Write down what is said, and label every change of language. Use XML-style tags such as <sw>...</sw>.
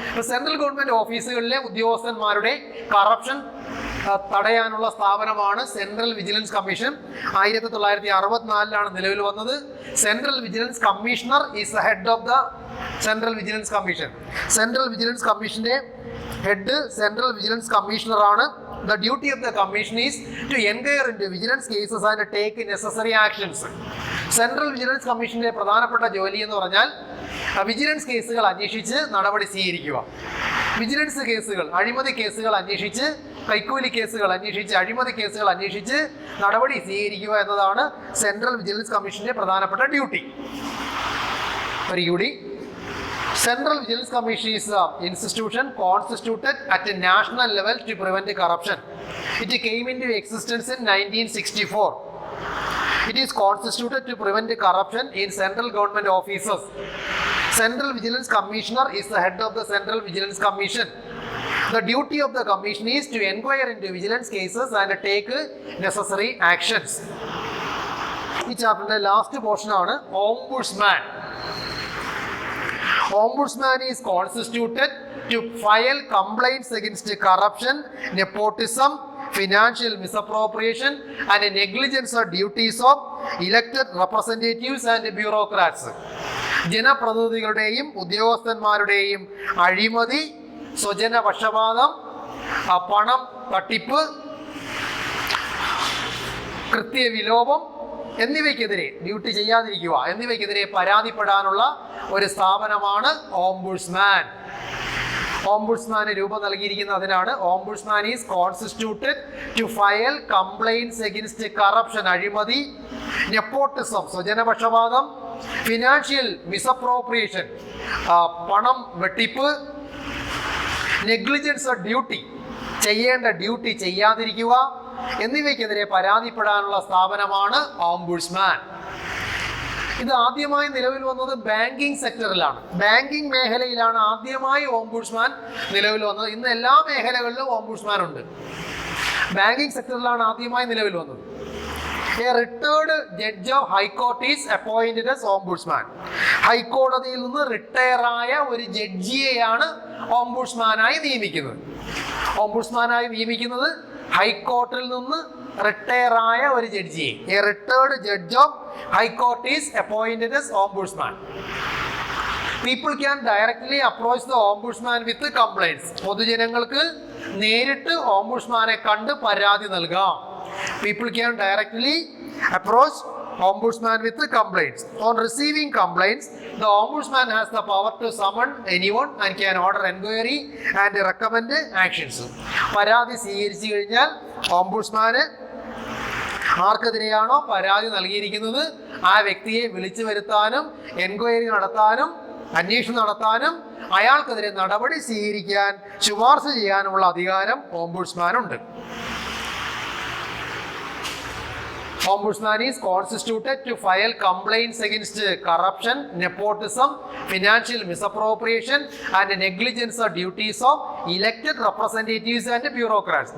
<ml>Central government ഓഫീസുകളിലെ ഉദ്യോഗസ്ഥന്മാരുടെ corruption തടയാനുള്ള സ്ഥാപനമാണ് സെൻട്രൽ വിജിലൻസ് കമ്മീഷൻ. 1964 നിലവിൽ വന്നത്.</ml> <en>Central vigilance commissioner is the head of the central vigilance commission.</en> <ml>Central vigilance കമ്മീഷന്റെ head central vigilance commissioner ആണ്.</ml> <en>The duty of the commission is to inquire into vigilance cases and take necessary actions.</en> <ml>Central vigilance കമ്മീഷന്റെ പ്രധാനപ്പെട്ട ജോലി എന്ന് പറഞ്ഞാൽ vigilance കേസുകൾ അന്വേഷിച്ച് നടപടി സ്വീകരിക്കുക. വിജിലൻസ് കേസുകൾ, അഴിമതി കേസുകൾ അന്വേഷിച്ച്, കൈക്കൂലി കേസുകൾ അന്വേഷിച്ച്, അഴിമതി കേസുകൾ അന്വേഷിച്ച് നടപടി സ്വീകരിക്കുക എന്നതാണ് സെൻട്രൽ വിജിലൻസ് കമ്മീഷന്റെ പ്രധാനപ്പെട്ട ഡ്യൂട്ടി. ഒരിക്കൽ</ml> <en>Central Vigilance Commission is an institution constituted at a national level to prevent corruption. It came into existence in 1964. It is constituted to prevent corruption in central government offices. Central Vigilance Commissioner is the head of the Central Vigilance Commission. The duty of the commission is to inquire into vigilance cases and take necessary actions.</en> <ml>ഈ ചാപ്റ്ററിന്റെ last portion ആണ് ombudsman.</ml> <en>Ombudsman is constituted to file complaints against corruption, nepotism, financial misappropriation and negligence of duties of elected representatives and bureaucrats.</en> <ml>ജനപ്രതിനിധികളുടെയും ഉദ്യോഗസ്ഥന്മാരുടെയും അഴിമതി, സ്വജന പക്ഷപാതം, പണം തട്ടിപ്പ്, കൃത്യവിലോപം എന്നിവയ്ക്കെതിരെ, duty ചെയ്യാതിരിക്കുക എന്നിവയ്ക്കെതിരെ പരാതിപ്പെടാനുള്ള ഒരു സ്ഥാപനമാണ് ombudsman. ഓംബുഡ്സ്മാന് രൂപം നൽകിയിരിക്കുന്ന അതിനാണ്.</ml> <en>ombudsman is constituted to file complaints against corruption,</en> <ml>അഴിമതി, നെപ്പോട്ടിസം, സ്വജനപക്ഷപാതം,</ml> <en>financial misappropriation,</en> <ml>പണം വെട്ടിപ്പ്,</ml> <en>negligence of duty,</en> <ml>ചെയ്യേണ്ട ഡ്യൂട്ടി ചെയ്യാതിരിക്കുക എന്നിവയ്ക്കെതിരെ പരാതിപ്പെടാനുള്ള സ്ഥാപനമാണ് ഓംബുഡ്സ്മാൻ. ഇത് ആദ്യമായി നിലവിൽ വന്നത് ബാങ്കിങ് സെക്ടറിലാണ്. ബാങ്കിങ് മേഖലയിലാണ് ആദ്യമായി ഓംബുഡ്സ്മാൻ നിലവിൽ വന്നത്. ഇന്ന് എല്ലാ മേഖലകളിലും ഓംബുഡ്സ്മാൻ ഉണ്ട്. ബാങ്കിങ് സെക്ടറിലാണ് ആദ്യമായി നിലവിൽ വന്നത്.</ml> <en>A retired judge of High Court is appointed as Ombudsman.</en> <ml>ഹൈക്കോടതിയിൽ നിന്ന് റിട്ടയർ ആയ ഒരു ജഡ്ജിയെയാണ് ഓംബുഡ്സ്മാനായി നിയമിക്കുന്നത്. ഓംബുഡ്സ്മാനായി നിയമിക്കുന്നത് ഹൈക്കോർട്ടിൽ നിന്ന് റിട്ടയർ ആയ ഒരു ജഡ്ജിയെ.</ml> <en>A retired judge of High Court is appointed as Ombudsman. People can directly approach the Ombudsman with complaints.</en> <ml>പൊതുജനങ്ങൾക്ക് നേരിട്ട് ഓംബുഡ്സ്മാനെ കണ്ട് പരാതി നൽകാം.</ml> <en>People can directly approach Ombudsman with complaints. On receiving complaints, the Ombudsman has the power to summon anyone and can order inquiry and recommend actions.</en> <ml>പരാതി സ്വീകരിച്ചു കഴിഞ്ഞാൽ ഓംബുഡ്സ്മാന് ആർക്കെതിരെയാണോ പരാതി നൽകിയിരിക്കുന്നത് ആ വ്യക്തിയെ വിളിച്ചു വരുത്താനും എൻക്വയറി നടത്താനും അന്വേഷണം നടത്താനും അയാൾക്കെതിരെ നടപടി സ്വീകരിക്കാൻ ശുപാർശ ചെയ്യാനുമുള്ള അധികാരം ഓംബുഡ്സ്മാനുണ്ട്.</ml> <en>Ombudsman is constituted to file complaints against corruption, nepotism, financial misappropriation and negligence of duties of elected representatives and bureaucrats.</en>